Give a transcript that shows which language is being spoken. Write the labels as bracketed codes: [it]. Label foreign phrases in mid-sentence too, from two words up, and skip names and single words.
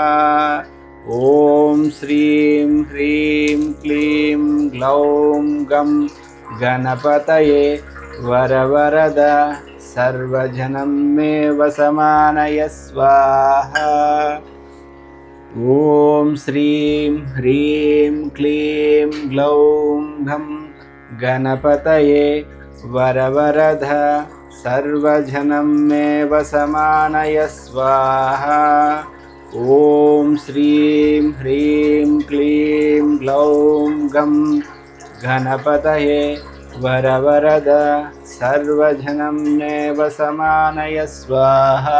[sa] ఓం శ్రీం హ్రీం క్లీం గ్లౌం గం గణపతయే వరవరద సర్వజనం మే వసమానయ స్వాహా. ॐ श्रीं ह्रीं क्लीं ग्लौं घं गणपतये वरवरद सर्वजनं मे वसमानय स्वाहा। ॐ श्रीं ह्रीं क्लीं ग्लौं घं गणपतये वरवरद सर्वजनं मे वसमानय स्वाहा।